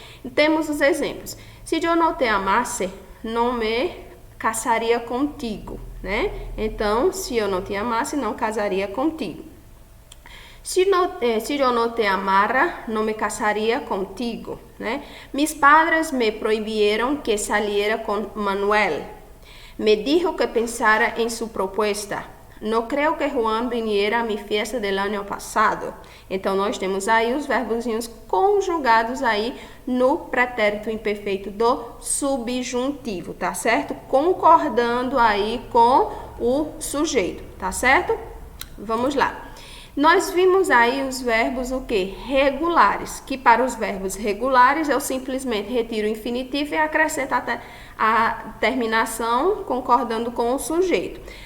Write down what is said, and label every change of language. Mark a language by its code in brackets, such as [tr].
[pt] E temos os exemplos. Se eu não te amasse, não me casaria contigo, né? Então, se eu não te amasse, não casaria contigo. Se eu não te amara, não me casaria contigo, né? [es] Mis padres me proibieron que saliera con Manuel. Me dijo que pensara en su propuesta. No creo que Juan viniera a mi fiesta del año pasado. [pt] Então, nós temos aí os verbozinhos conjugados aí no pretérito imperfeito do subjuntivo, tá certo? Concordando aí com o sujeito, tá certo? Vamos lá. Nós vimos aí os verbos o quê? Regulares, que para os verbos regulares eu simplesmente retiro o infinitivo e acrescento a terminação concordando com o sujeito.